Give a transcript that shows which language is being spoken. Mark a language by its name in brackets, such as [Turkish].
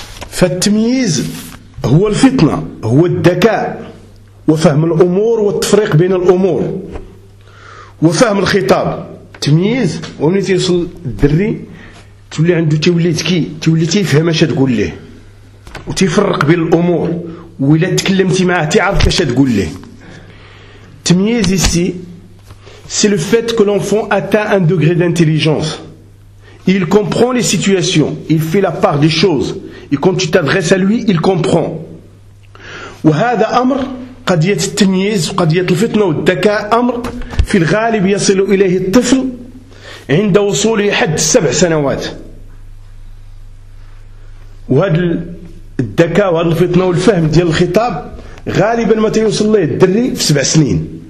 [Arabic] فالتمييز هو الفطنة هو الذكاء وفهم الأمور والتفريق بين الأمور وفهم الخطاب. تمييز ومن يوصل الدري تولي عنده تولي يفهم اش تقول له وتفرق بين الأمور وإلا تكلمتي معاه تعرف اش تقول له. تمييز السي [French] c'est le fait que l'enfant atteint un degré d'intelligence. Il comprend les situations, il fait la part des choses. Et quand tu t'adresses à lui, il comprend. [Arabic] وهذا أمر قد يتميز قد يتفتن ودكاء أمر في الغالب يصل إليه الطفل عند وصوله حد سبع سنوات. وهذا الدكاء وهذا الفتن والفهم ديال الخطاب غالبا ما تيوصل له الدري في سبع سنين.